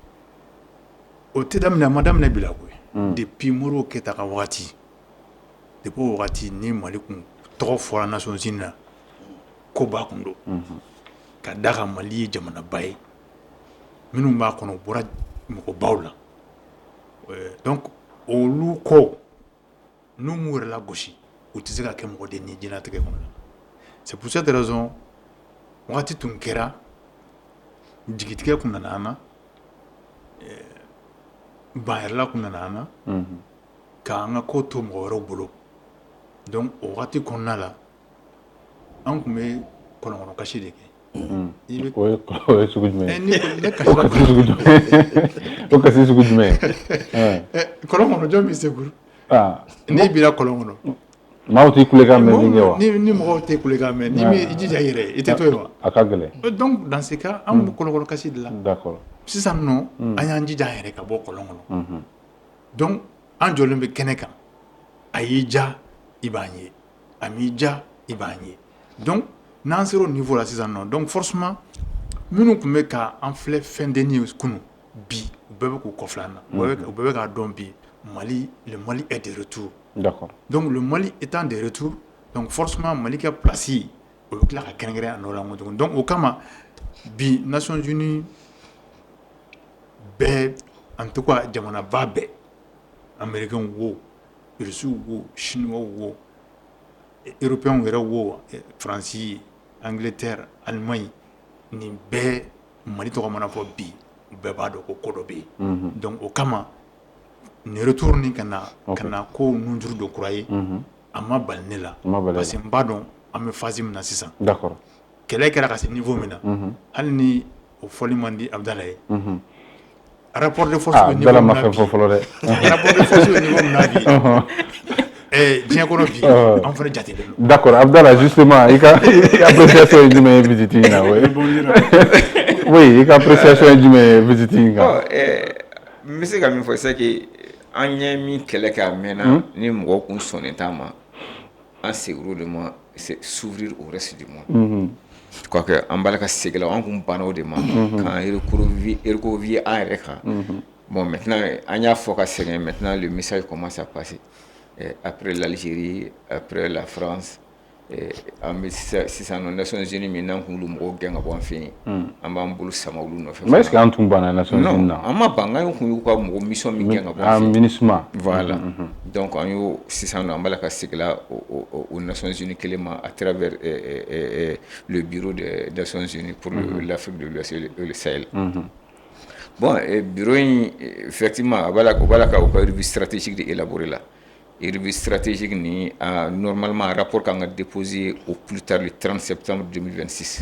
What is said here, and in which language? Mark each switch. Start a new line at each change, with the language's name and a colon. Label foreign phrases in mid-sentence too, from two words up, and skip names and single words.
Bambara: o tɛ daminɛ a ma daminɛ bi la koyi depuis Modibo Keyita ka wagati depuis o wagati ni Mali kun tɔgɔ fɔra Nations Unies na koba kun don ka da ka Mali ye jamanaba ye minnu b'a kɔnɔ bɔra mɔgɔbaw la donc olu kɔ n'u m'u yɛrɛ lagosi u tɛ se ka kɛ mɔgɔ den ye diɲɛlatigɛ kɔnɔ
French: c'est pour cette raison
Bambara: wagati tun kɛra jigitigɛ kun nana an na bayɛrɛla kun nana an na k'an ka ko to mɔgɔ wɛrɛw bolo donc o wagati kɔnɔna la an kun bɛ kɔlɔnkɔnɔ kasi de kɛ o ye sugu jumɛn o kasi sugu jumɛn kɔlɔn kɔnɔ jɔn bɛ Sekuru n'i bira kɔlɔn kɔnɔ maaw tɛ kulekan mɛn min kɛ wa ni mɔgɔw tɛ kulekan mɛn n'i m'i jija i yɛrɛ i tɛ to yen wa a ka gɛlɛn
French: donc dans ce cas
Bambara: an bɛ kɔlɔnkɔnɔ kasi de la
French: d'accord
Bambara: sisan nɔ an y'an jija an yɛrɛ ka bɔ kɔlɔn kɔnɔ donc an jɔlen bɛ kɛnɛ kan a y'i ja i b'an ye a m'i ja i b'an ye donc n'an sera o niveau la sisan nɔ
French: donc forcément
Bambara: minnu tun bɛ k'an filɛ fɛn denni ye kunun bi u bɛɛ bɛ k'u kɔfilɛ an na u bɛɛ bɛ k'a dɔn bi
French: le Mali est de retour. D'accord. Donc le Mali étant de retour, donc forcément
Bambara: Mali ka place o bɛ tila ka kɛrɛnkɛrɛn a nɔ la tuguni donc o kama bi Nations Unies bɛɛ
French: en tout cas
Bambara: jamanaba bɛɛ américains wo russiw wo chinois wo européens yɛrɛ wo Faransi Angleterre Allemagne nin bɛɛ Mali tɔgɔ mana fɔ bi u bɛɛ b'a dɔn ko ko dɔ bɛ yen donc o kama nin retour ni ka na ko nunjuru dɔ kura ye a ma bali ne la
French: parce que
Bambara: n b'a dɔn an bɛ phase min na sisan
French: d'accord
Bambara: kɛlɛ kɛra ka se niveau min na hali ni o fɔli man di Abdala ye
French: rapport de force au niveau
Bambara: min na bi
French: rapport de force au niveau
Bambara: min na bi diɲɛ kɔnɔ bi an fana jatelen don d'accord Abdala justement i ka appréciation ye jumɛn ye visite in na oui i ka appréciation ye jumɛn ye visite in kan n bɛ se ka min fɔ
French: c'est que
Bambara: an ɲɛ min kɛlɛ kɛ a mɛnna ni mɔgɔw kun sɔnnen t'a ma an seginna o de ma
French: c'est s'ouvrir au reste du monde
Bambara: quoique an b'a la ka segin la an kun banna o de ma k'an recroqueviller an yɛrɛ kan
French: bon maintenant
Bambara: an y'a fɔ ka sɛgɛn
French: maintenant le message commence à passer après l'Algérie après la France
Bambara: an bɛ sisan nɔ Nations Unies min n'an kun olu mɔgɔw gɛn ka bɔ an fɛ yen an b'an bolo sama olu nɔfɛ
French: mais est-ce que
Bambara: an tun banna Nations Unies na an ma ban an kun y'u ka mɔgɔ mission min gɛn ka bɔ an fɛ yen MINUSMA
French: voilà donc
Bambara: an y'o sisan nɔ an b'a la ka segin la
French: aux Nations Unies
Bambara: kelen ma
French: à travers le bureau des Nations Unies pour l'Afrique de l'Ouest et le Sahel Bon, bureau effectivement voilà ka revue stratégique de élaborer là. Et revue stratégique ni normalement un rapport qu'on a déposé au plus tard le 30 septembre 2026.